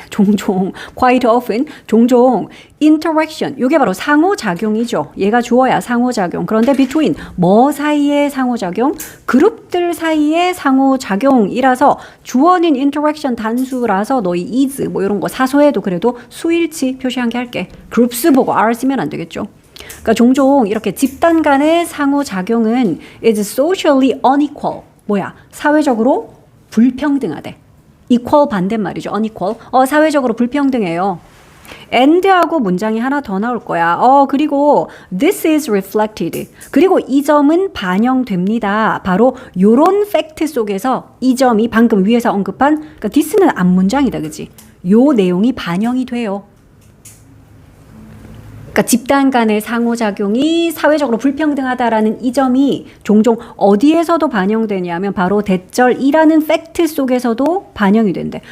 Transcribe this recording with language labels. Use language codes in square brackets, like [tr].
[ko] 종종, [en] quite often, [ko] 종종, interaction. 이게 바로 상호작용이죠. 얘가 주어야 상호작용. 그런데 between, 뭐 사이의 상호작용? 그룹들 사이의 상호작용이라서 주어는 interaction 단수라서 너희 is 뭐 이런 거 사소해도 그래도 수일치 표시한 게 할게. groups 보고 r 쓰면 안 되겠죠. 그러니까 종종 이렇게 집단 간의 상호작용은 [en] is socially unequal. [ko] 뭐야? 사회적으로 불평등하대. equal 반대말이죠. unequal. 사회적으로 불평등해요. and하고 문장이 하나 더 나올 거야. [en] 그리고 this is reflected. [ko] 그리고 이 점은 반영됩니다. 바로 요런 팩트 속에서 이 점이 방금 위에서 언급한 그러니까 this는 앞문장이다. 그치? 요 내용이 반영이 돼요. 그러니까 집단 간의 상호작용이 사회적으로 불평등하다라는 이 점이 종종 어디에서도 반영되냐면 바로 대절이라는 팩트 속에서도 반영이 된대.